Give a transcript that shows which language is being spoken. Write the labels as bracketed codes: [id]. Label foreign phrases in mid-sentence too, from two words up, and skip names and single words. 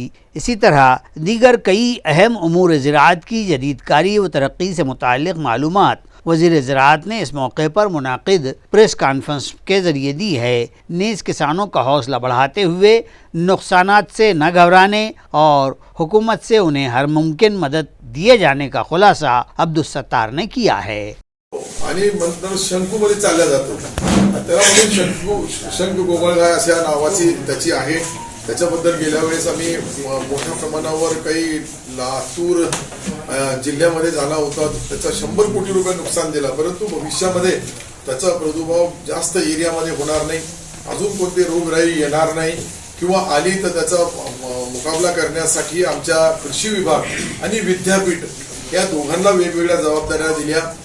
[ur] اسی طرح دیگر کئی اہم امور زراعت کی جدید کاری و ترقی سے متعلق معلومات وزیر زراعت نے اس موقع پر منعقد پریس کانفرنس کے ذریعے دی ہے۔ نیز کسانوں کا حوصلہ بڑھاتے ہوئے نقصانات سے نہ گھبرانے اور حکومت سے انہیں ہر ممکن مدد دیے جانے کا خلاصہ عبدالستار نے کیا ہے۔ [mr] आणि नंतर शंकूमध्ये चालला जातो, तेव्हा म्हणून शंकू गोगलगाय अशा नावाची त्याची आहे। त्याच्याबद्दल गेल्या वेळेस आम्ही मोठ्या प्रमाणावर काही लातूर जिल्ह्यामध्ये झाला होता, त्याचा 100 कोटी रुपये नुकसान दिला, परंतु भविष्यामध्ये त्याचा प्रादुर्भाव जास्त एरियामध्ये होणार नाही, अजून कोणते रोगराई येणार नाही किंवा आली तर त्याचा मुकाबला करण्यासाठी आमच्या कृषी विभाग आणि विद्यापीठ या दोघांना वेगवेगळ्या जबाबदाऱ्या दिल्या।